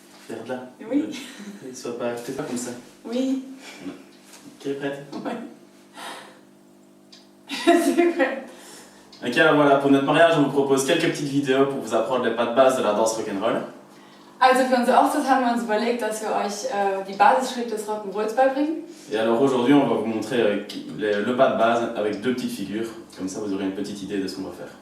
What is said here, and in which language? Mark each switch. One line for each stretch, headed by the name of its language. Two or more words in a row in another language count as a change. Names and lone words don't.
French: Regarde là. Oui. Sois pas, fais pas comme ça. Oui. Ok, prête? Ouais. C'est prêt. Ok, alors voilà, pour notre mariage, on vous propose quelques petites vidéos pour vous apprendre les pas de base de la danse rock'n'roll.
German: Also für unsere Hochzeit haben wir uns überlegt, dass wir euch die Basisschritte des Rock'n'Rolls beibringen.
French: Et alors aujourd'hui, on va vous montrer le pas de base avec deux petites figures. Comme ça, vous aurez une petite idée de ce qu'on va faire.